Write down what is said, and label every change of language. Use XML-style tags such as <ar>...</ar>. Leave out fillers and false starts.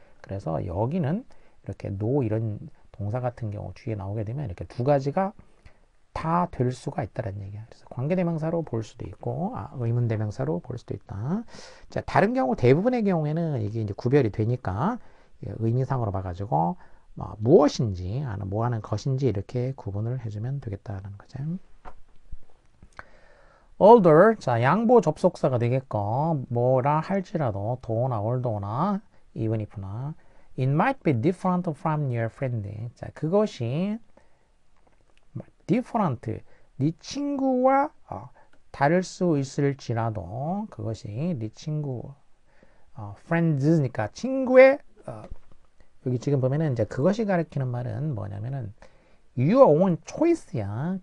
<ko>그래서 여기는 이렇게 no 이런 동사 같은 경우 뒤에 나오게 되면 이렇게 두 가지가 다 될 수가 있다는 얘기야. 그래서 관계대명사로 볼 수도 있고, 의문대명사로 볼 수도 있다. 자, 다른 경우 대부분의 경우에는 이게 이제 구별이 되니까 의미상으로 봐가지고 무엇인지, 뭐 하는 것인지 이렇게 구분을 해주면 되겠다는 거죠.</ko> <en>older,</en> <ko>자, 양보 접속사가 되겠고, 뭐라 할지라도,</ko> <en>though,나 although,나 even if나 it might be different from your friend.</en> <ko>자, 그것이 different, 네 친구와 다를 수 있을지라도 그것이 네 친구 friends니까 친구의 여기 지금 보면은 이제 그것이 가리키는 말은 뭐냐면은</ko> <en>your own choice</en> <ko>야.</ko>